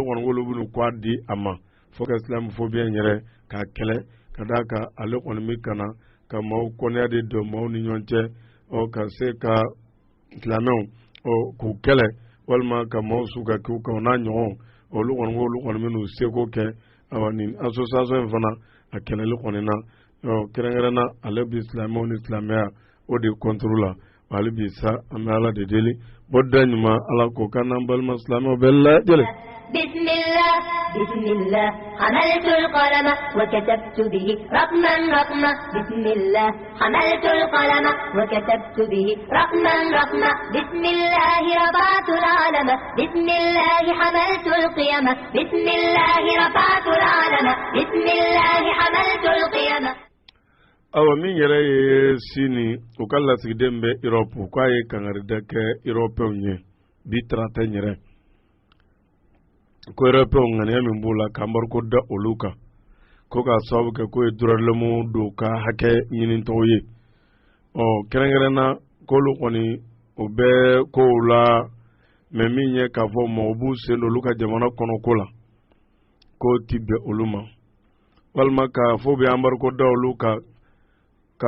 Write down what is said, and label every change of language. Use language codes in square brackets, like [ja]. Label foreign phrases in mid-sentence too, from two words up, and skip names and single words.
[bm] kɔni k'olu bɛ n'u kɔ di a ma fo ka islamophobia in yɛrɛ k'a kɛlɛ ka d'a kan ale kɔni bɛ ka na ka maaw kɔnɔya de don maaw ni ɲɔgɔn cɛ ka se ka silamɛw k'u kɛlɛ walima ka maaw su ka k'u kan o n'a ɲɔgɔn olu kɔni bɛ n'u seko kɛ nin association in fana a kɛlɛli kɔni na kɛrɛnkɛrɛnna ale bɛ silamɛw ni silamɛya o de contre la hali bi sa an bɛ ala de deli bɔda ɲuman ala k'o kan n'an balima silamɛw bɛɛ lajɛlen [ar] بسم الله بسم الله حملت القلم وكتبت به رقما رقما بسم الله حملت القلم وكتبت به رقما رقما بسم الله رفعت العلم بسم الله حملت القيم بسم الله رفعت العلم بسم الله حملت القيم [bm] awa min yɛrɛ ye sini u ka lasigiden bɛ Europe k'a ye kangarida kɛ Européenw ye bi tarata yɛrɛ ko Européenw ŋaniya min b'u la k'anbariko da olu kan ko k'a sababu kɛ ko ye droit don ka hakɛ ɲinitɔw ye kɛrɛnkɛrɛnna k'olu kɔni o bɛ kow la mais min ye k'a fɔ maaw b'u sen don olu ka jamana kɔnɔ ko la k'o ti bɛn olu ma walima k'a fɔ bɛ anbariko da olu kan k'a